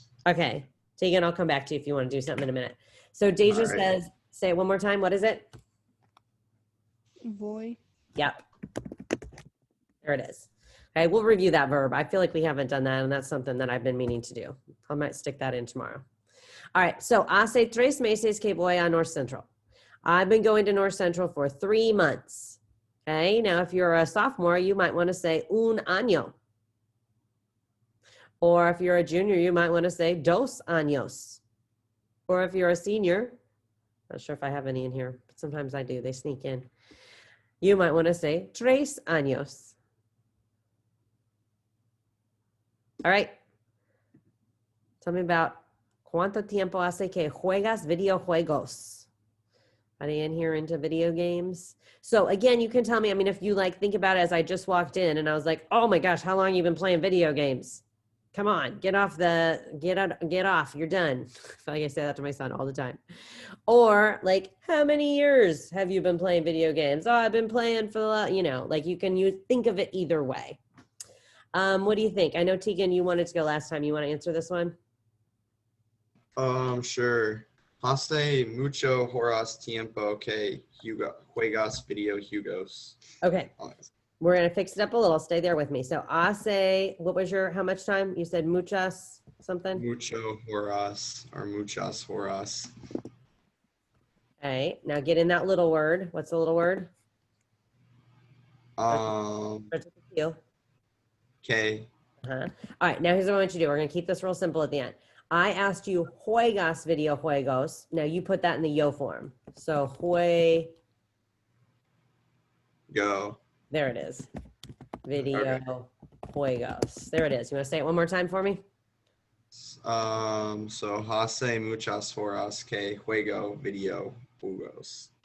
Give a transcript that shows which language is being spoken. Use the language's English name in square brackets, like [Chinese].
[English] Okay, Tegan, I'll come back to you if you want to do something in a minute. So Deja All right. says, say it one more time. What is it? Boy. Yep. There it is. Okay, we'll review that verb. I feel like we haven't done that, and that's something that I've been meaning to do. I might stick that in tomorrow. All right, so [Spanish] hace 3 meses que voy a North Central. [English] I've been going to North Central for 3 months. Okay, now if you're a sophomore, you might want to say un año. Or if you're a junior, you might want to say 2 años. Or if you're a senior, not sure if I have any in here, but sometimes I do, they sneak in. You might want to say 3 años. All right. Tell me about [Spanish] cuánto tiempo hace que juegas videojuegos. [English] Are they in here into video games? So again, you can tell me, I mean, if you like think about it as I just walked in and I was like, oh my gosh, how long have you been playing video games? Come on, get off, you're done. I feel like I say that to my son all the time. Or like, how many years have you been playing video games? Oh, I've been playing for the, like you think of it either way. What do you think? I know Tegan, you wanted to go last time. You want to answer this one? Sure. [Spanish] Hace mucho horas tiempo que juegas videojuegos. [English] Okay. We're going to fix it up a little. Stay there with me. So hace, how much time? You said muchas something? [Spanish] Mucho horas or muchas horas. [English] Okay. Now get in that little word. What's the little word? Um, Starts with a Q. [Spanish] que. Uh-huh. [English] All right. Now here's what I want you to do. We're going to keep this real simple at the end. I asked you [Spanish] juegas videojuegos. [English] Now you put that in the yo form. So Go. there it is. Videojuegos. There it is. You want to say it one more time for me? [Spanish] So hace muchas horas que juego videojuegos.